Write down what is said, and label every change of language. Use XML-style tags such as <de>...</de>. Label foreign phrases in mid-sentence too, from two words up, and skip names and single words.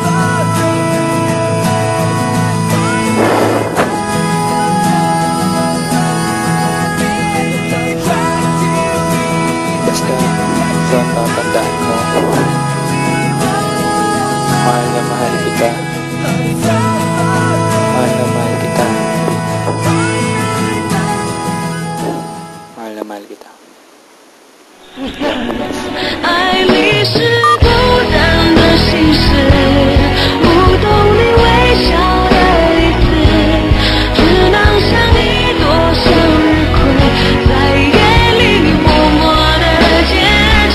<tl>Basta ito ang tatandaan mo. Mahal na mahal kita. Mahal na mahal kita. Mahal na mahal kita.</tl> <zh>爱里是孤单的心事，不懂你微笑的意思，只能像一朵向日葵，在夜里默默的坚持。</zh>